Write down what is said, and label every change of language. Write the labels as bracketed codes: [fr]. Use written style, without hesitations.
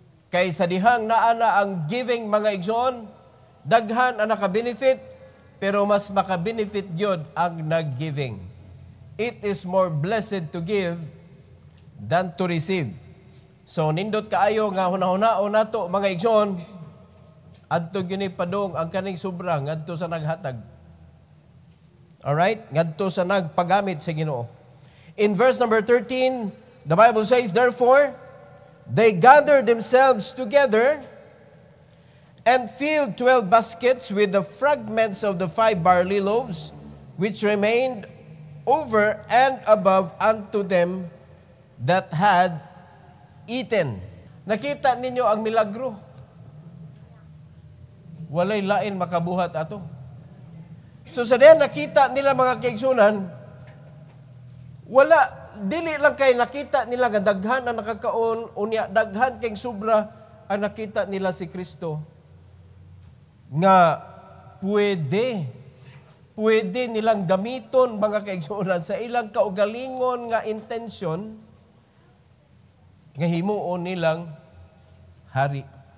[ceb] Kay sa dihang naana ang giving mga igsoon, daghan ang naka-benefit, pero mas maka-benefit gyud ang nag-giving. [en] It is more blessed to give than to receive. [ceb] So, nindot kaayo nga hunahunao nato mga igsoon, adto gyud padong ang kaning sobra ngadto sa naghatag. Alright? Ngadto sa nagpagamit sa Ginoo. [en] In verse number 13, the Bible says, therefore, they gathered themselves together and filled 12 baskets with the fragments of the 5 barley loaves, which remained over and above unto them that had eaten. [ceb] Nakita ninyo ang milagro. Walay lain makabuhat ato. So sa diyan nakita nila mga kaigsunan, dili lang kay nakita nila nga daghan ang nakakaon, unya daghan kay sobra ang nakita nila si Kristo nga pwede nilang gamiton mga kaigsunan sa ilang kaugalingon nga intensyon nga himuon nilang hari.